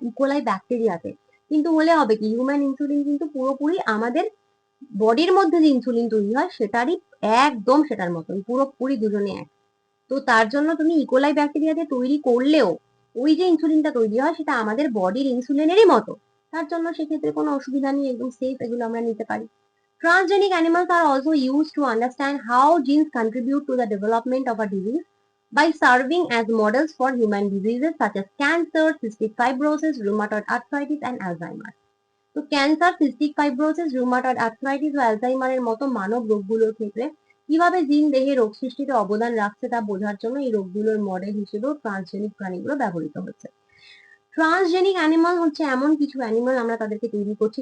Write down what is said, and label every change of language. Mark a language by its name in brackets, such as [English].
[Bangla] E. coli ব্যাকটেরিয়াতে। কিন্তু হলে হবে কি, হিউম্যান ইনসুলিন কিন্তু পুরোপুরি আমাদের বডির মধ্যে যে ইনসুলিন তৈরি হয় সেটারই একদম সেটার মতন, পুরোপুরি দুজনে এক। তো তার জন্য তুমি ইকোলাই ব্যাকটেরিয়াতে তৈরি করলেও ওই যে ইনসুলিনটা তৈরি হয় সেটা আমাদের বডির ইনসুলিনেরই মতো। তার জন্য সেক্ষেত্রে কোনো অসুবিধা নেই, একদম সেফ, এগুলো আমরা নিতে পারি। [English] Transgenic animals are also used to understand how genes contribute to the development of a disease by serving as models for human diseases such as cancer, cystic fibrosis, rheumatoid arthritis, and Alzheimer. [Bangla] তো cancer, cystic fibrosis, rheumatoid arthritis ও অ্যালজাইমারের মতো মানব রোগগুলোর ক্ষেত্রে কিভাবে জিন দেহে রোগ সৃষ্টিতে অবদান রাখছে তা বোঝার জন্য এই রোগগুলোর মডেল হিসেবেও ট্রান্সজেনিক প্রাণীগুলো ব্যবহৃত হচ্ছে। ট্রান্সজেনিক অ্যানিমাল হচ্ছে এমন কিছু অ্যানিমাল আমরা তাদেরকে তৈরি করছি।